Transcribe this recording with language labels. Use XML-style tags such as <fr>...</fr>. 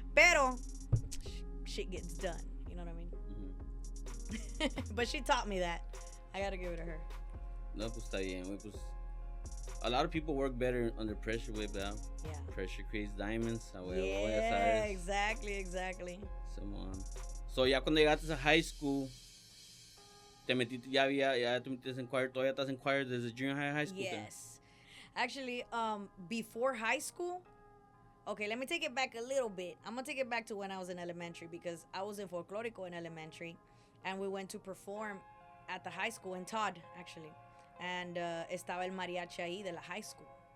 <en>Pero shit gets done. You know what I mean? Mm-hmm. But she taught me that. I gotta give it to her. No, pues está bien, güey. Pues, a lot of people work better under pressure, güey, ¿verdad? Yeah. Pressure creates diamonds. Yeah, exactly.</en> <es>So, ya cuando llegaste a high school, te metiste, ya te metiste en choir, todavía estás en choir desde junior high school.</es> <en>Yes. Actually, before high school, okay, let me take it back a little bit. I'm going to take it back to when I was in elementary because I was in folklorico in elementary and we went to perform at the high school in Todd, actually.</en> <es>And estaba el mariachi ahí de la high school.</es>